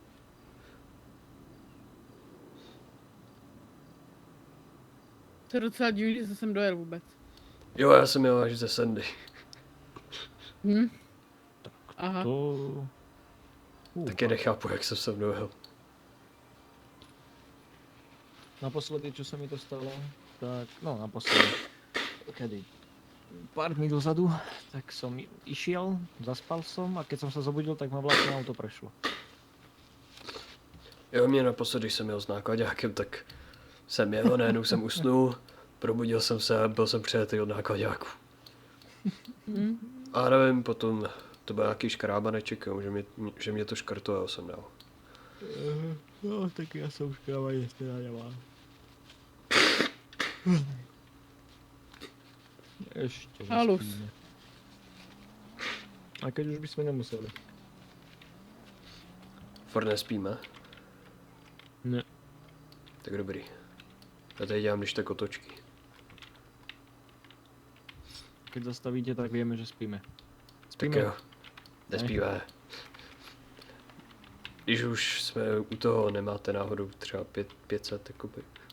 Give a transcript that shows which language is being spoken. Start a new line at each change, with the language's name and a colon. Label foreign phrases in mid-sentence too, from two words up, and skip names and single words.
Czech: To je docela divný, že jsem dojel vůbec. Jo, já jsem jel až ze Sandy. Hm? Aha. to... Taky nechápu, jak jsem sem dojel.
Slovak: Naposledy, čo sa mi to stalo, tak, no naposledy, kedy? Pár dní dozadu, tak som išiel, zaspal som a keď som sa zobudil, tak ma vlastne auto prešlo.
Czech: Jo, mě naposledy, když jsem jel s nákladákem, tak jsem jel, najednou jsem usnul, probudil jsem se a byl jsem přejetý od nákladáku. A nevím, potom to byl nějaký škrábaneček, že mě to škrtlo a já jsem dal.
Slovak: No, tak ja som škrávanie teda nemám. Ešte Halus. nespíme. A keď už by sme nemuseli.
Czech: Furt nespíme? Ne. Tak dobrý. Já tady dělám když tak otočky.
Slovak: Keď zastavíte, tak vieme, že spíme. Tak Spíme. jo. Nespíme.
Czech: Když už jsme u toho, nemáte náhodou třeba 500, jakoby.